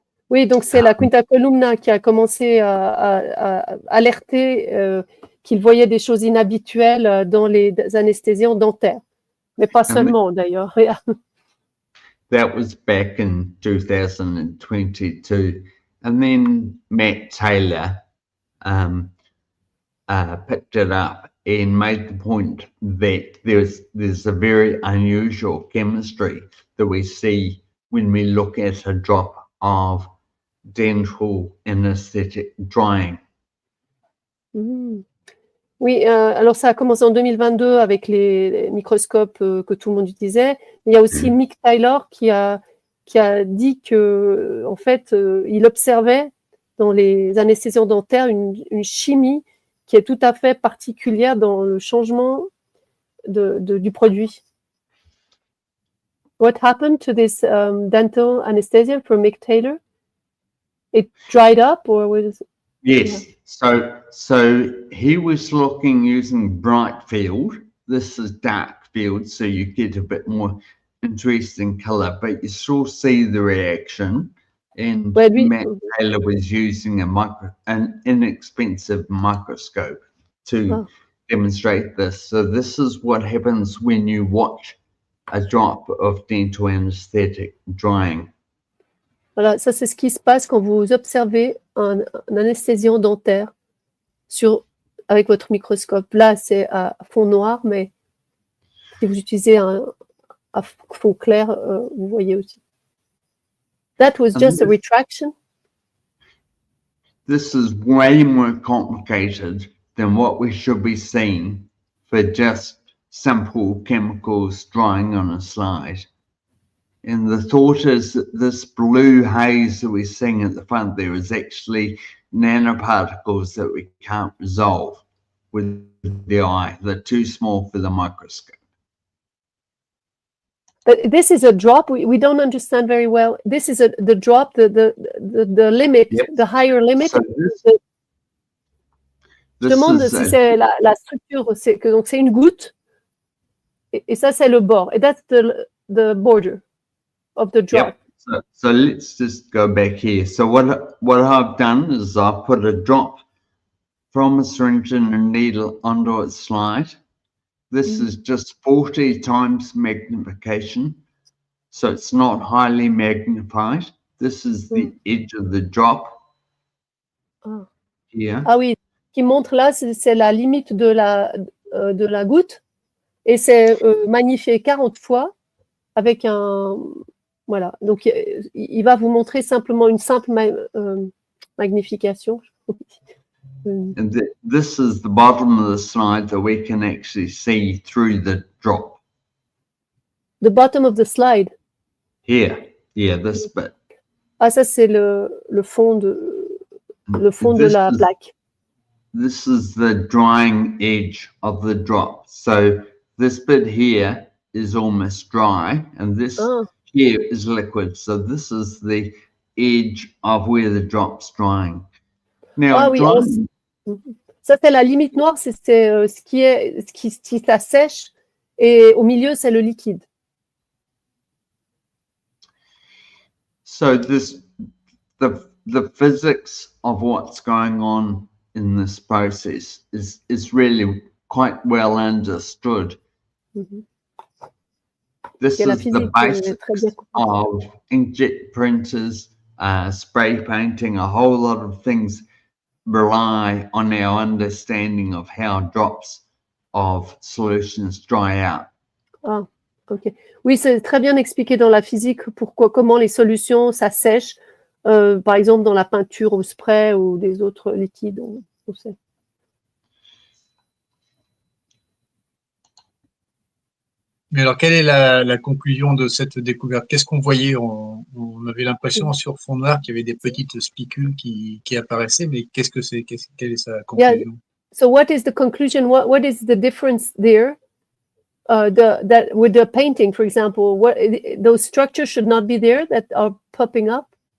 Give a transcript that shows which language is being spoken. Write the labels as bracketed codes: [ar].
[fr] Oui, donc c'est la Quinta Columna qui a commencé à alerter qu'ils voyaient des choses inhabituelles dans les anesthésiants dentaires. Mais pas seulement, d'ailleurs. [en] That was back in 2022. And then Matt Taylor picked it up and made the point that there's a very unusual chemistry that we see when we look at a drop of dental anesthetic drying. [fr] Oui, alors ça a commencé en 2022 avec les microscopes que tout le monde utilisait. Il y a aussi Mick Taylor qui a dit que, en fait, il observait dans les anesthésiants dentaires une chimie qui est tout à fait particulière dans le changement du produit. [en] What happened to this dental anesthesia for Mick Taylor? It dried up, or was it? Yes. Yeah. So he was looking using bright field. This is dark field, so you get a bit more interesting color, but you still see the reaction. And Matt Taylor was using an inexpensive microscope to demonstrate this. So this is what happens when you watch a drop of dental anesthetic drying. [fr] Voilà, ça c'est ce qui se passe quand vous observez un anesthésiant dentaire avec votre microscope. Là, c'est à fond noir, mais si vous utilisez un fond clair, vous voyez aussi. [en] That was just a retraction. This is way more complicated than what we should be seeing for just simple chemicals drying on a slide. And the thought is that this blue haze that we're seeing at the front there is actually nanoparticles that we can't resolve with the eye. They're too small for the microscope. But this is a drop. We don't understand very well. This is the drop, the limit, yep. The higher limit. [fr] So je demande si c'est la structure. Donc c'est une goutte. Et ça c'est le bord. [en] And that's the border of the drop. Yep. So let's just go back here. So what I've done is I've put a drop from a syringe and a needle onto its slide. This is just 40 times magnification, so it's not highly magnified. This is the edge of the drop. Here. [fr] Ah oui, ce qui montre là, c'est la limite de la goutte, et c'est magnifié 40 fois avec un... Voilà, donc il va vous montrer simplement une simple magnification. [en] And this is the bottom of the slide that we can actually see through the drop. The bottom of the slide. Here, yeah, this bit. [fr] Ah, ça c'est le fond de la plaque. [en] This is the drying edge of the drop. So this bit here is almost dry, and this here is liquid. So this is the edge of where the drop's drying. Now, [fr] ça c'est la limite noire, c'est ce qui s'assèche, et au milieu c'est le liquide. [en] So the physics of what's going on in this process is really quite well understood. This is the basics of inkjet printers, spray painting. A whole lot of things rely on our understanding of how drops of solutions dry out. Ah, ok. [fr] Oui, c'est très bien expliqué dans la physique comment les solutions s'assèchent, par exemple dans la peinture au spray ou des autres liquides, on sait. Mais alors, quelle est la conclusion de cette découverte? Qu'est-ce qu'on voyait? On avait l'impression sur fond noir qu'il y avait des petites spicules qui apparaissaient, mais qu'est-ce que c'est? Quelle est sa conclusion? [en] Yeah. So what is the conclusion? What is the difference there? That with the painting, for example, those structures should not be there that are popping up?